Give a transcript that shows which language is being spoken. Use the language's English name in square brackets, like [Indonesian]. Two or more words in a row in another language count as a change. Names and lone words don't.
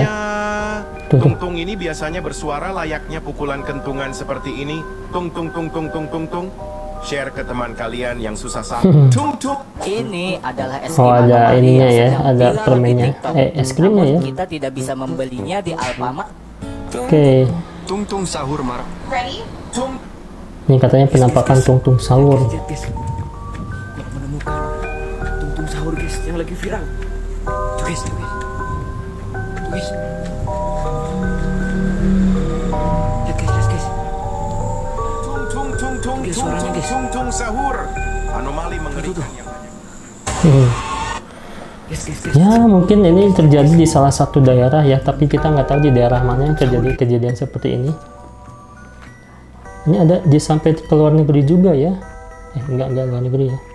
[Indonesian] Tung-tung ini biasanya bersuara layaknya pukulan kentungan seperti ini. Tung tung tung tung tung tung tung. Share ke teman kalian yang susah sahur. Tung tung. Ini adalah es Oh krim ada anomali ininya yang ya, sedang ada viral di permennya. TikTok. Es krimnya Namun ya. kita tidak bisa membelinya di Alfamart. Oke. Tung tung sahur mar. Tung. Ini katanya penampakan tung sahur. Lihat guys, gua menemukan tung sahur guys yang lagi viral. Tuh guys, tuh guys. Tuh guys. Lihat guys. Tung tung tung tung Guys, tung suaranya, tung guys. tung tung sahur. Anomali mengerikan yang hanya Guys. Ya mungkin ini terjadi di salah satu daerah ya, tapi kita nggak tahu di daerah mana yang terjadi kejadian seperti ini. Ini ada di sampai ke luar negeri juga ya. Enggak luar negeri ya.